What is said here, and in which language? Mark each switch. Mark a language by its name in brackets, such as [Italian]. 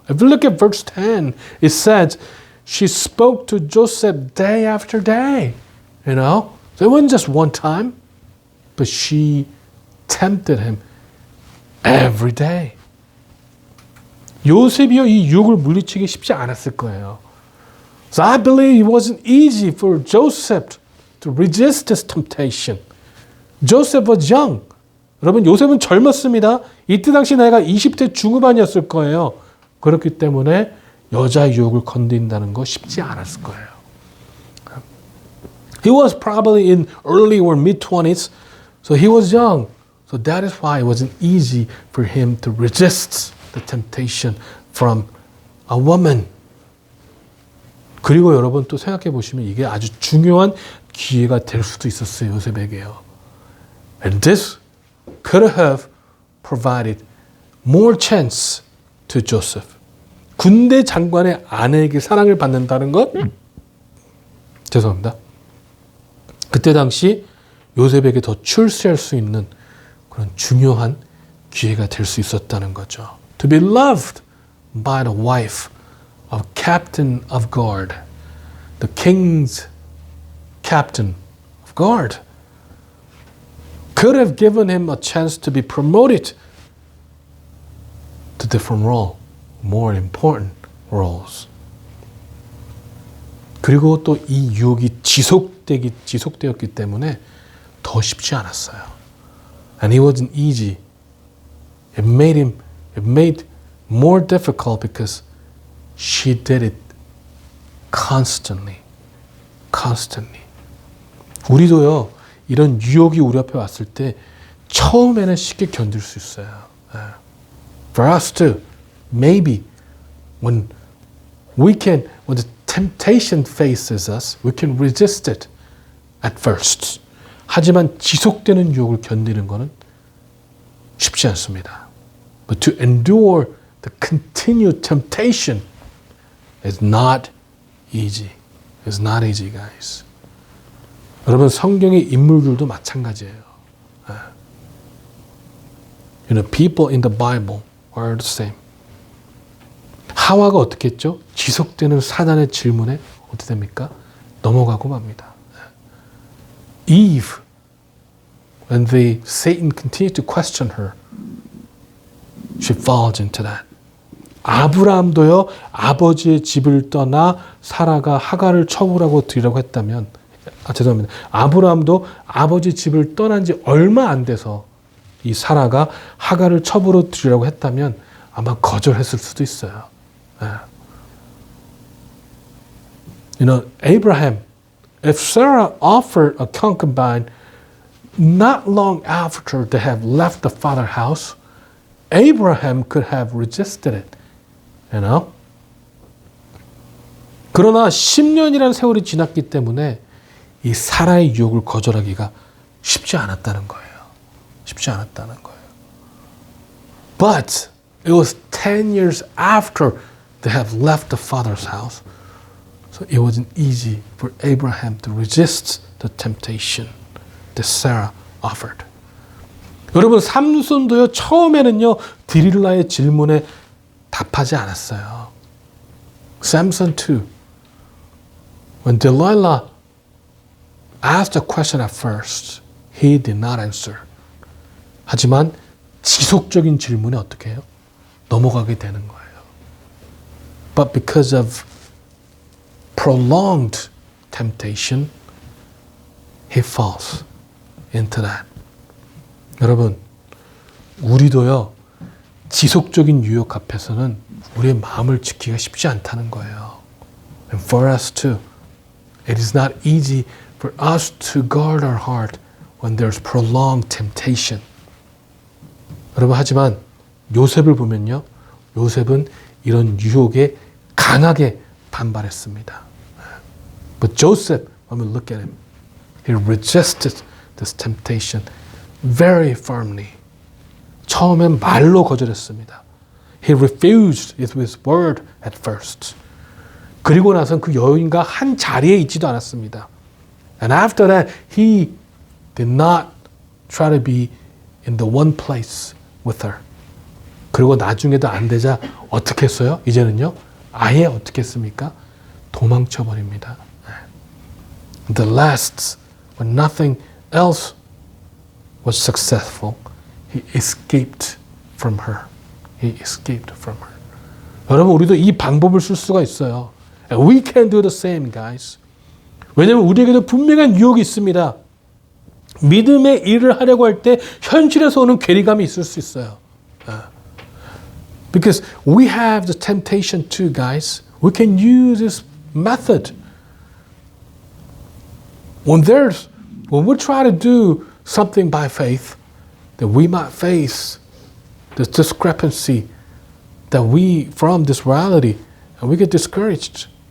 [English] If you look at verse 10, it says she spoke to Joseph day after day. You know? So it wasn't just one time, but she tempted him every day. [Korean] 요셉이요, 이 유혹을 물리치기 쉽지 않았을 거예요. [English] So I believe it wasn't easy for Joseph to resist this temptation. Joseph was young. [Korean] 여러분, 요셉은 젊었습니다. 이때 당시 나이가 20대 중후반이었을 거예요. 그렇기 때문에 여자의 유혹을 건든다는 거 쉽지 않았을 거예요. [English] He was probably in early or mid-20s, so he was young. So that is why it wasn't easy for him to resist the temptation from a woman. [Korean] 그리고 여러분 또 생각해 보시면 이게 아주 중요한 기회가 될 수도 있었어요, 요셉에게요. [English] And this could have provided more chance to Joseph. [Korean] 군대 장관의 아내에게 사랑을 받는다는 것? 죄송합니다. 그때 당시 요셉에게 더 출세할 수 있는 그런 중요한 기회가 될 수 있었다는 거죠. [English] To be loved by the wife of captain of guard. The king's captain of guard. Could have given him a chance to be promoted to different role, more important roles. [Korean] 그리고 또 이 유혹이 지속되었기 때문에 더 쉽지 않았어요. [English] And it wasn't easy. It made more difficult because she did it constantly. [Korean] 우리도요, 이런 유혹이 우리 앞에 왔을 때 처음에는 쉽게 견딜 수 있어요. [English] For us too, maybe when the temptation faces us, we can resist it at first. [Korean] 하지만 지속되는 유혹을 견디는 것은 쉽지 않습니다. [English] But to endure the continued temptation is not easy. It's not easy, guys. [Korean] 여러분, 성경의 인물들도 마찬가지예요. [English] You know, people in the Bible, were the same. [Korean] 하와가 어떻게 했죠? 지속되는 사단의 질문에 어떻게 됩니까? 넘어가고 맙니다. [English] Eve, when Satan continued to question her, she falls into that. [Korean] 아브라함도요, 아버지의 집을 떠나 사라가 하갈을 처분하고 드리라고 했다면, 죄송합니다. 아브라함도 아버지 집을 떠난 지 얼마 안 돼서 이 사라가 하갈을 첩으로 드리라고 했다면 아마 거절했을 수도 있어요. [English] You know, Abraham, if Sarah offered a concubine not long after they have left the father's house, Abraham could have resisted it. You know? [Korean] 그러나 10년이라는 세월이 지났기 때문에 이 사라의 유혹을 거절하기가 쉽지 않았다는 거예요. 쉽지 않았다는 거예요. [English] But it was 10 years after they have left the father's house. So it wasn't easy for Abraham to resist the temptation that Sarah offered. [Korean] 여러분, 삼손도요, 처음에는요, 드릴라의 질문에 답하지 않았어요. [English] Samson too. When Delilah asked a question at first, he did not answer. [Korean] 하지만 지속적인 질문에 어떻게 해요? 넘어가게 되는 거예요. [English] But because of prolonged temptation, he falls into that. [Korean] 여러분, 우리도요, 지속적인 유혹 앞에서는 우리의 마음을 지키기가 쉽지 않다는 거예요. [English] And for us too, it is not easy for us to guard our heart when there's prolonged temptation. [Korean] 여러분, 하지만 요셉을 보면요, 요셉은 이런 유혹에 강하게 반발했습니다. [English] But Joseph, when we look at him, he resisted this temptation very firmly. [Korean] 처음엔 말로 거절했습니다. [English] He refused it with word at first. [Korean] 그리고 나선 그 여인과 한 자리에 있지도 않았습니다. [English] And after that, he did not try to be in the one place with her. [Korean] 그리고 나중에도 안 되자 어떻게 했어요? 이제는요, 아예 어떻게 했습니까? 도망쳐 버립니다. [English] The last, when nothing else was successful, he escaped from her. He escaped from her. [Korean] 여러분, 우리도 이 방법을 쓸 수가 있어요. [English] And we can do the same, guys. [Korean] 왜냐하면 우리에게도 분명한 유혹이 있습니다. 믿음의 일을 하려고 할 때 현실에서 오는 괴리감이 있을 수 있어요. [English] Because we have the temptation too, guys. We can use this method. When we try to do something by faith, that we might face this discrepancy from this reality, and we get discouraged.